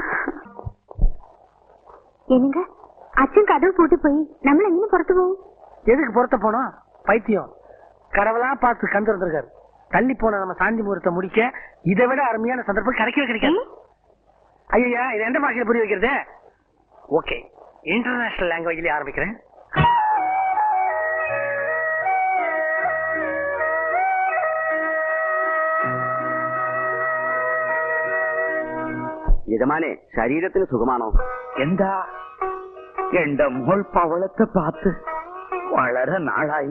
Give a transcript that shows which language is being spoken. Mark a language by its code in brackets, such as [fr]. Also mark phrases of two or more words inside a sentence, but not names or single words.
[ta] என்னங்க, அச்சன் கதவு போட்டு போய் நம்மள எங்க புறத்து போவோம்? எதுக்கு புறத்த போனோம்? பைத்தியம். கடவுளா பார்த்து கண்டு வந்திருக்காரு. தள்ளி போன நம்ம சாந்தி முகூர்த்த முடிக்க இதை விட அருமையான சந்தர்ப்பம் கிடைக்காது. ஐயா, இது எந்த பாஷையில புரிய வைக்கிறது? ஓகே, இன்டர்நேஷனல் லாங்குவேஜ்லயே ஆரம்பிக்கிறேன். [ml] യജമാനെ, ശരീരത്തിന് സുഖമാണോ? എന്താ എന്റെ മോൾ പവളത്തെ പാത്ത് വളരെ നാളായി.